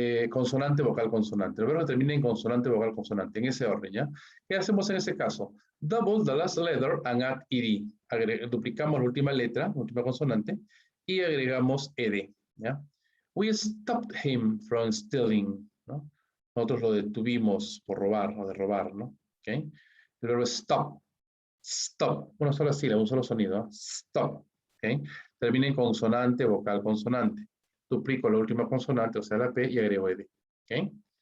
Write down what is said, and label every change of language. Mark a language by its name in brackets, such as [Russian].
[Spanish] Consonante, vocal, consonante. El verbo termina en consonante, vocal, consonante, en ese orden, ¿ya? ¿Qué hacemos en ese caso? [English] Double the last letter and add ed. [Spanish] Duplicamos la última letra, la última consonante, y agregamos ed, ¿ya? [English] We stopped him from stealing, ¿no? [Spanish] Nosotros lo detuvimos por robar, o de robar, ¿no? ¿Ok? El verbo stop, stop, una sola sílaba, un solo sonido, ¿no? Stop, ¿ok? Termina en consonante, vocal, consonante. Duplico la última consonante, o sea, la P, y agrego ed. ¿Ok?